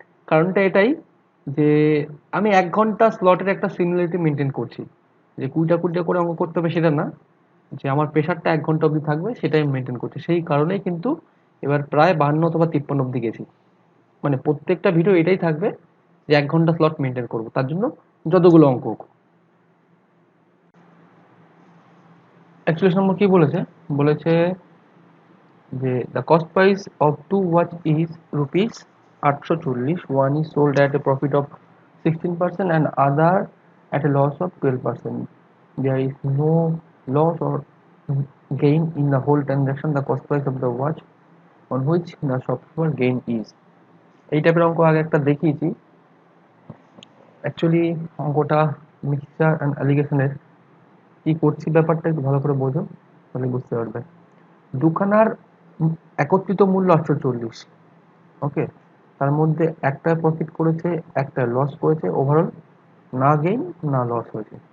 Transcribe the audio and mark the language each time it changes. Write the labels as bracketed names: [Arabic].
[Bangla] কারণটা এটাই যে আমি 1 ঘন্টা স্লটের একটা সিমিলারিটি মেনটেন করছি, যে 20টা করে অঙ্ক করতে হবে সেটা না, যে আমার প্রেশারটা 1 ঘন্টা অবধি থাকবে সেটাই মেনটেন করছি। সেই কারণেই কিন্তু এবার প্রায় 52 অথবা 53 অবধি গেছি। মানে প্রত্যেকটা ভিডিও এটাই থাকবে যে 1 ঘন্টা স্লট মেনটেন করবো, তার জন্য যতগুলো অঙ্ক হোক। অ্যাকচুয়ালি নম্বর কি বলেছে, বলেছে যে [English] the cost price of two watch is rupees 840, one is sold at a profit of 16% and other at a loss of 12%. There is no loss or gain in the whole transaction. The cost price of the watch on which the shopkeeper gain is. [Bangla] এই টাইপের অঙ্ক আগে একটা দেখিয়েছি। Actually অঙ্কটা mixture and অ্যালিগেশনের কি করছি ব্যাপারটা একটু ভালো করে বোঝো, তাহলে বুঝতে পারবে। দুখানার একত্রিত মূল্য 840, ওকে, তার মধ্যে একটা প্রফিট করেছে, একটা লস করেছে, ওভারঅল না গেইন না লস হয়েছে।